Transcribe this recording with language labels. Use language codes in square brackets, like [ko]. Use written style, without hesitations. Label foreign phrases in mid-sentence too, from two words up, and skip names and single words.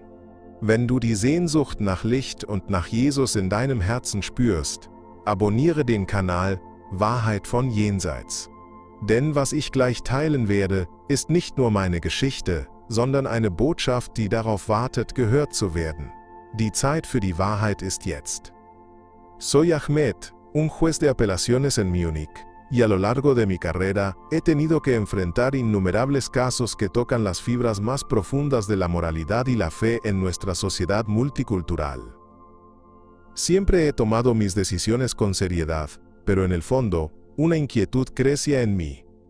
[de] Wenn du die Sehnsucht nach Licht und nach Jesus in deinem Herzen spürst, abonniere den Kanal Wahrheit von Jenseits. Denn was ich gleich teilen werde, ist nicht nur meine Geschichte, sondern eine Botschaft, die darauf wartet, gehört zu werden. Die Zeit für die Wahrheit ist jetzt. [es] Soy Ahmed, un juez de apelaciones en Múnich, y a lo largo de mi carrera he tenido que enfrentar innumerables casos que tocan las fibras más profundas de la moralidad y la fe en nuestra sociedad multicultural. Siempre he tomado mis decisiones con seriedad, pero en el fondo, una inquietud crecía en mí.